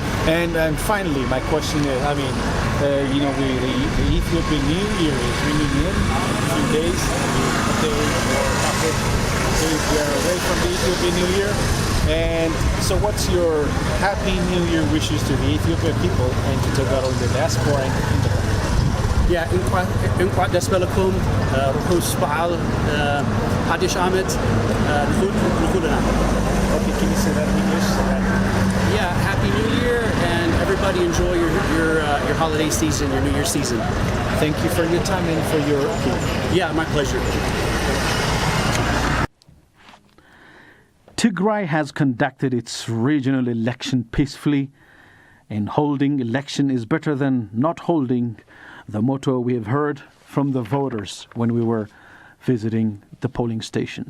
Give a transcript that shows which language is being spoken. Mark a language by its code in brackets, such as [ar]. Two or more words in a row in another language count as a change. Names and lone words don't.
[en] And finally, my question is, the Ethiopian New Year is ringing in a few days. We are away from the Ethiopian New Year. And so what's your Happy New Year wishes to the Ethiopian people and to Tagaro in the diaspora and in the country? Yeah, [am] እንኳን ደስ በለኩም ርኩስ በዓል አዲስ ዓመት ንኩልና. [en] Okay, can you say that in English? Yeah, Happy New Year, and everybody enjoy your holiday season, your New Year season. Thank you for your time and for your opinion. Yeah, my pleasure. Tigray has conducted its regional election peacefully, and holding election is better than not holding, the motto we have heard from the voters when we were visiting the polling stations.